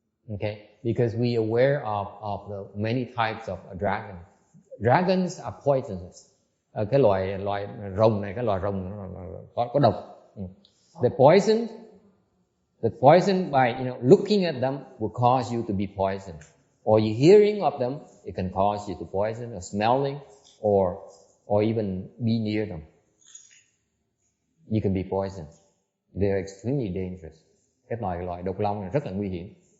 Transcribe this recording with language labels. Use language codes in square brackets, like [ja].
[en] Okay, because we are aware of the many types of dragons. Dragons are poisonous. [vi] Cái loài rồng này, cái loài rồng có độc. [en] The poison by looking at them will cause you to be poisoned, or you hearing of them, it can cause you to poison, or smelling, or even be near them, you can be poisoned. They are extremely dangerous. [vi] Cái loài độc long này rất là nguy hiểm.